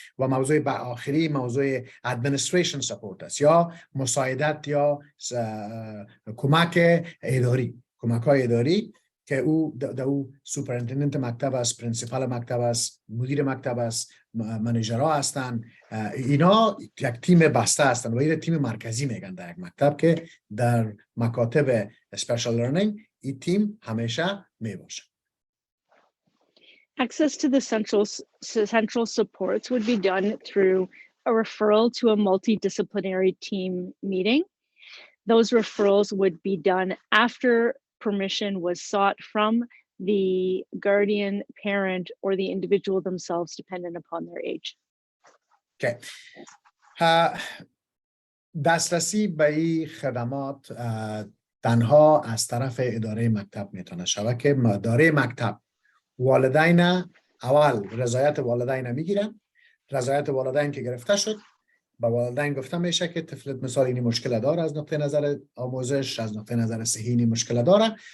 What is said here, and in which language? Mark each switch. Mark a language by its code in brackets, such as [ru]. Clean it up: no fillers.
[fa] و موضوع آخری موضوع [en] administration support [fa] است یا مساعدت یا کمک اداری، کمک های اداری که او سوپرنتندنت مکتب است، پرنسپال مکتب است، مدیر مکتب است، منیجرها هستن. اینا یک تیم بسته هستن و این تیم مرکزی میگن در یک مکتب که در مکاتب [en] special learning [fa] این تیم همیشه میباشه. [en] Access to the central supports would be done through a referral to a multidisciplinary team meeting. Those referrals would be done after permission was sought from the guardian, parent, or the individual themselves, dependent upon their age. Okay. [fa] دسترسی به این خدمات تنها از طرف اداره مکتب میتونه شود که اداره مکتب والدین اول رضایت والدین میگیرن. رضایت والدین که گرفته شد با والدین گفته میشه که طفلت مثال اینی مشکل داره از نقطه نظر آموزش، از نقطه نظر صحی اینی مشکل داره.